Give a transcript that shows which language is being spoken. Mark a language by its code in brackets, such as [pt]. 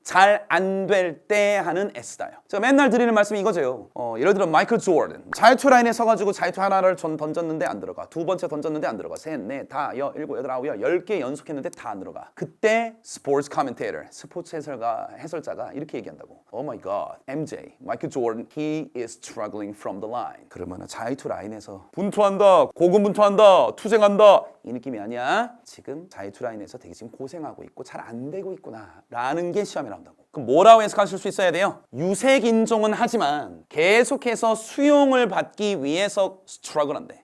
[ko] 잘 안 될 때 하는 애쓰다요. 제가 맨날 드리는 말씀이 이거죠. 예를 들어 마이클 조던 자유투 라인에 서가지고 자유투 하나를 던졌는데 안 들어가. 두 번째 던졌는데 안 들어가. 셋, 넷, 다, 일곱, 여덟, 아홉, 10개 연속했는데 다 안 들어가. 그때 스포츠 코멘테이터, 스포츠 해설자가 이렇게 얘기한다고. [en] Oh my God, MJ, 마이클 조던, he is struggling from the line. [ko] 그러면 자유투 라인에서 분투한다, 고군분투한다, 투쟁한다 이 느낌이 아니야. 지금 자유투 라인에서 되게 지금 고생하고 있고 잘 안 되고 있구나 라는 게 시험에 나온다고. 그럼 뭐라고 해석하실 수 있어야 돼요? 유색인종은 하지만 계속해서 수용을 받기 위해서 스트러글 한대.